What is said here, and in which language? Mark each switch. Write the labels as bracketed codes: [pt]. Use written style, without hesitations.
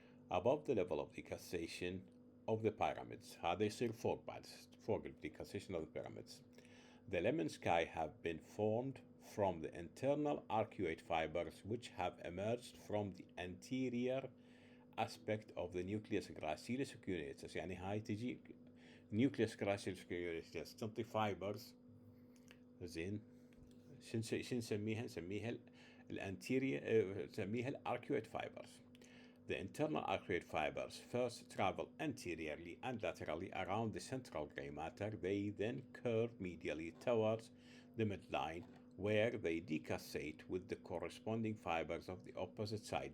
[en] Above the level of decussation of the pyramids. [ar] هذا يصير فوق بعد فوق [en] decussation of the pyramids. The lemnisci have been formed from the internal arcuate fibers which have emerged from the anterior aspect of the nucleus gracilis cuneatus. [ar] يعني هاي تجي nucleus gracilis cuneatus تنطي fibers. زين شو نسميها؟ نسميها الانتيريور نسميها الاركويت fibers. [en] The internal arcuate fibers first travel anteriorly and laterally around the central gray matter. They then curve medially towards the midline where they decussate with the corresponding fibers of the opposite side.